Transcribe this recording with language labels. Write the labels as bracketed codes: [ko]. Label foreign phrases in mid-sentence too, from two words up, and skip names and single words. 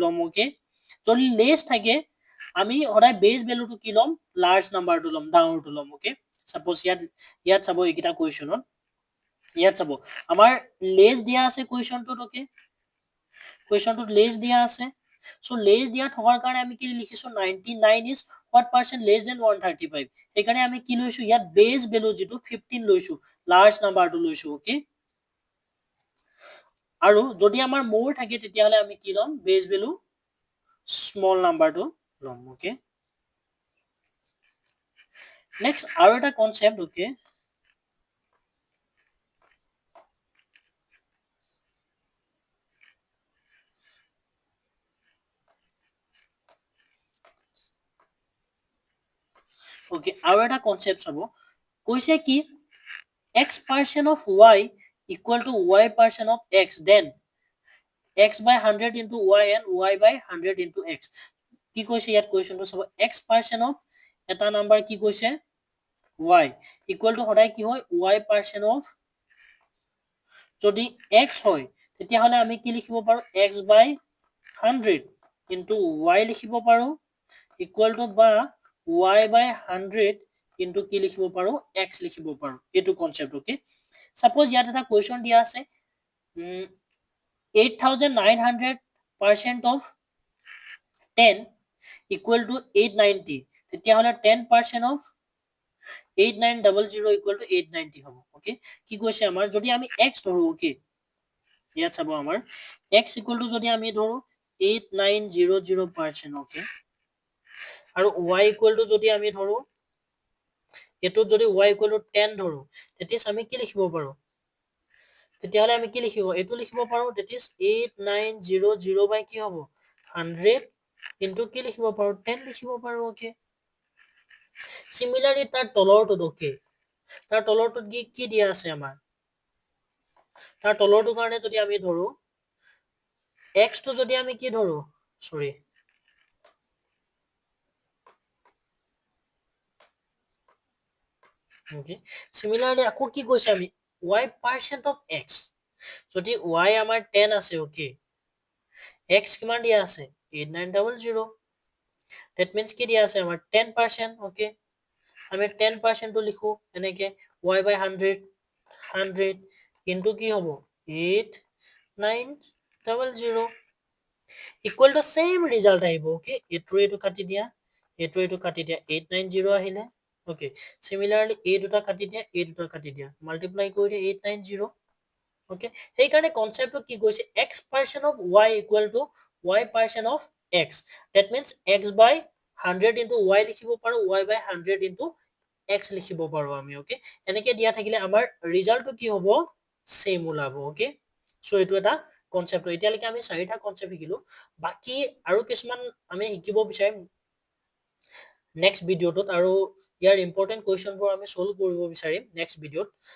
[as] লম ওকে যদি লেস থাকে আমি সদায় [en] base value [as] কি লম [en] large number [as] লম ডাঙৰটো লম [en] okay suppose [as] ইয়াত চাব এইকিটা কোৱেশ্চনত ইয়াত চাব আমাৰ লেস দিয়া আছে কোৱেশ্চনটোত ওকে কোৱেশ্চনটোত লেস দিয়া আছে [en] so less [as] দিয়া থকাৰ কাৰণে আমি কি লিখিছো [en] 99 is what percent less than 135 [as] সেইকাৰণে আমি কি লৈছো ইয়াত [en] base value [as] যেটো 15 লৈছো [en] large number [as] লৈছো ওকে আৰু যদি আমাৰ মোৰ থাকে তেতিয়া হলে আমি কি লম [en] base value small number [as] লম [en] okay next [as] আৰু এটা [en] concept okay [as] ওকে আৰু এটা কনসেপ্ট চাব কৈছে কি [en] x% of y equal to y% of x then x by 100 into y and y by 100 into x [as] কি কৈছে ইয়াত কোৱেশ্চনটো চাব [en] x% of [as] এটা নাম্বাৰ কি কৈছে [en] y equal to [as] সদায় কি হয় [en] y% of [as] যদি x হয় তেতিয়া হলে আমি কি লিখিব পাৰো [en] x by 100 into y [as] লিখিব পাৰো [en] equal to [as] বা [en] y by 100 into [as] কি লিখিব পাৰো x লিখিব পাৰো এইটো [en] concept okay suppose [as] ইয়াত এটা কোৱেশ্চন দিয়া আছে [en] 8900% of 10 equal to 890 [as] তেতিয়া হলে [en] 10% of 8900 equal to 890 [as] হ'ব ওকে কি কৈছে আমাৰ যদি আমি x ধৰো ওকে ইয়াত চাব আমাৰ [en] x equal to [as] যদি আমি ধৰো 8900% ওকে আৰু [en] y equal to [as] যদি আমি ধৰো এটো যদি [en] y equal to 10 [as] ধৰো তেতিয়া আমি কি লিখিব পাৰো তেতিয়া হলে আমি কি লিখিব এটো লিখিব পাৰো [en] that is 8900 by [as] কি হ'ব [en] 100 into [as] কি লিখিব পাৰো 10 লিখিব পাৰো [en] okay similarly [as] তাৰ তলৰটো ওকে তাৰ তলৰটো কি দিয়া আছে আমাৰ তাৰ তলৰটো কাৰণে যদি আমি ধৰো x টো যদি আমি কি ধৰো সৰি [en] okay similarly [as] আকৌ কি কৈছে আমি [en] y% of x [as] যদি y আমাৰ 10 আছে ওকে x কিমান দিয়া আছে [en] 8900 that means [as] কি দিয়া আছে আমাৰ 10% ওকে আমি 10% টো লিখো এনেকে [en] y by 100 into [as] কি হ'ব [en] 8900 equal to same result [as] আহিব ওকে এটো কাটি দিয়া এটো কাটি দিয়া 890 আহিলে [en] okay similarly [as] এই দুটা কাটি দিয়া multiply কৰি দিয়া 890 ওকে সেই কাৰণে কনসেপ্টটো কি কৈছে [en] x% of y equal to y% of x that means x by 100 into y [as] লিখিব পাৰো [en] y by 100 into x [as] লিখিব পাৰো আমি ওকে এনেকে দিয়া থাকিলে আমাৰ ৰিজাল্টটো কি হ'ব সেম ওলাব [en] okay so [as] এটো এটা কনসেপ্ট এতিয়ালৈকে আমি চাৰিটা কনসেপ্ট শিকিলো বাকি আৰু কিছুমান আমি শিকিব বিচাৰিম [en] next video [as] আৰু ইয়াৰ [en] important questions [as] আমি ছল্ভ কৰিব বিচাৰিম [en] next video.